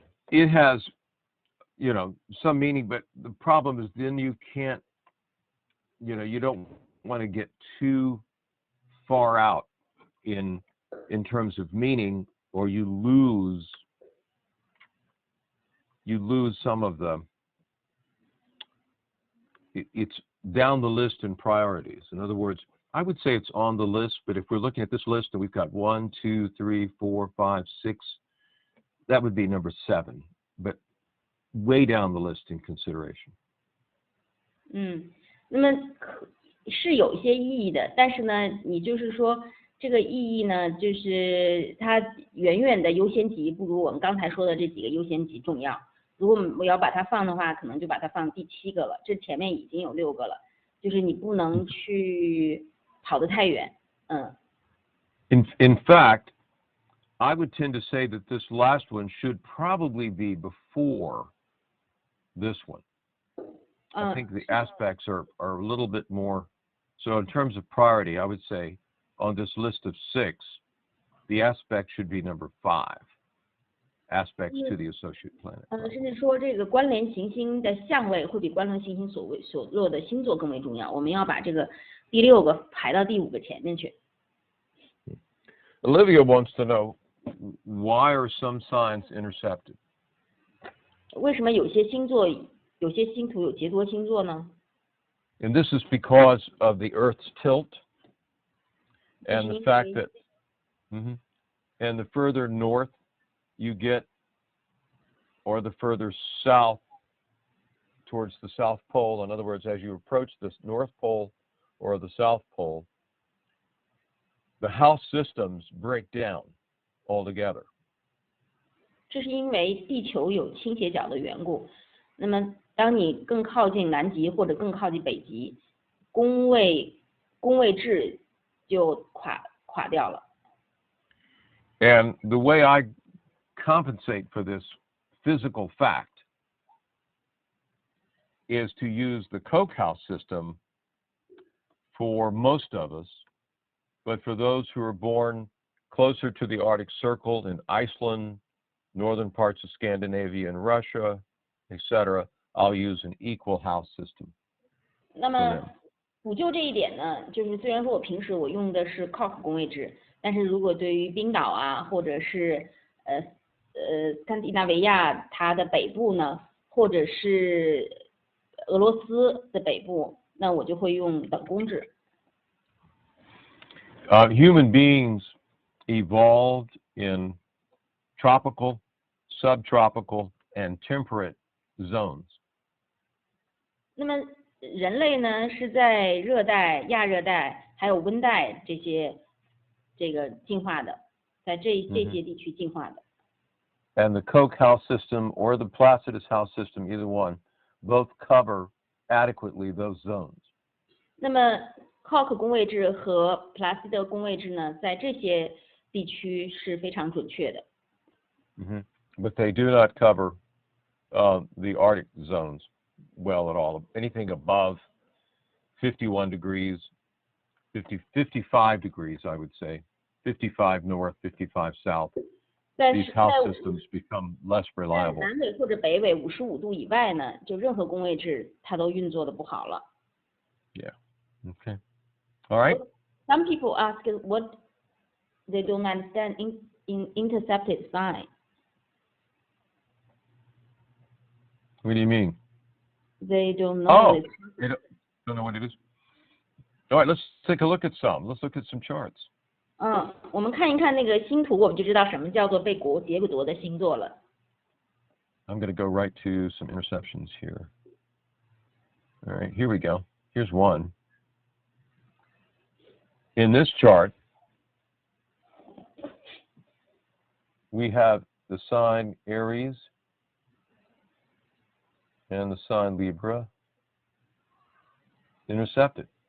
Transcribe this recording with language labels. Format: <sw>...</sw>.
<en>It has, some meaning, but the problem is then you can't, you don't want to get too far out in terms of meaning, or you lose some of the, it's down the list in priorities. In other words, I would say it's on the list, but if we're looking at this list and we've got 1, 2, 3, 4, 5, 6, that would be number 7, but way down the list in consideration.</en> <zh>那么是有一些意义的，但是呢，你就是说这个意义呢，就是它远远的优先级不如我们刚才说的这几个优先级重要。如果我要把它放的话，可能就把它放第7个了，这前面已经有6个了，就是你不能去跑得太远。</zh> <en>In fact, I would tend to say that this last one should probably be before this one. I think the aspects are a little bit more. So in terms of priority, I would say on this list of 6, the aspect should be number 5. Aspects to the associate planet.</en> <zh>甚至说这个关联行星的相位会比关联行星所落的星座更为重要。我们要把这个第6个排到第5个前面去。</zh> <en>Olivia wants to know why are some signs intercepted?</en> <zh>为什么有些星座、有些星图有劫夺星座呢？</zh> <en>And this is because of the Earth's tilt and the fact that, and the further north you get, or the further south towards the South Pole, in other words, as you approach the North Pole or the South Pole, the house systems break down altogether.</en> <zh>这是因为地球有倾斜角的缘故。那么，当你更靠近南极或者更靠近北极，宫位制就垮掉了。</zh> <en>And the way I compensate for this physical fact is to use the Koch house system for most of us, but for those who are born closer to the Arctic Circle in Iceland, northern parts of Scandinavia and Russia, etc., I'll use an equal house system.</en> <zh>那么补救这一点呢，就是虽然说我平时我用的是 Koch 宫位制，但是如果对于冰岛啊，或者是斯堪的纳维亚它的北部呢，或者是俄罗斯的北部，那我就会用等宫制。</zh> <en>Human beings evolved in tropical, subtropical, and temperate zones.</en> <zh>那么人类呢是在热带、亚热带还有温带这个进化的，在这些地区进化的。</zh> <en>And the Koch house system or the Placidus house system, either one, both cover adequately those zones.</en> <zh>那么 Koch 宫位制和 Placidus 宫位制呢，在这些地区是非常准确的。</zh> <en>But they do not cover the Arctic zones well at all. Anything above 51 degrees, 55 degrees, I would say, 55 north, 55 south,</en> <zh>在</zh> <en>these</en> <zh>是</zh> <en>house</en> <zh>在</zh> <en>systems become less</en> <zh>在</zh> <en>reliable.</en> <zh>南纬或者北纬55度以外呢，就任何宫位制它都运作的不好了。</zh> <en>Yeah. Okay. All right. Some people ask what they don't understand in intercepted sign. What do you mean? They don't know. Oh, it. they don't know what it is. All right, let's take a look at some. Let's look at some charts.</en> <zh>我们看一看那个星图，我们就知道什么叫做被劫夺的星座了。</zh> <en>I'm going to go right to some interceptions here. All right, here we go. Here's one. In this chart, we have the sign Aries and the sign Libra intercepted.</en>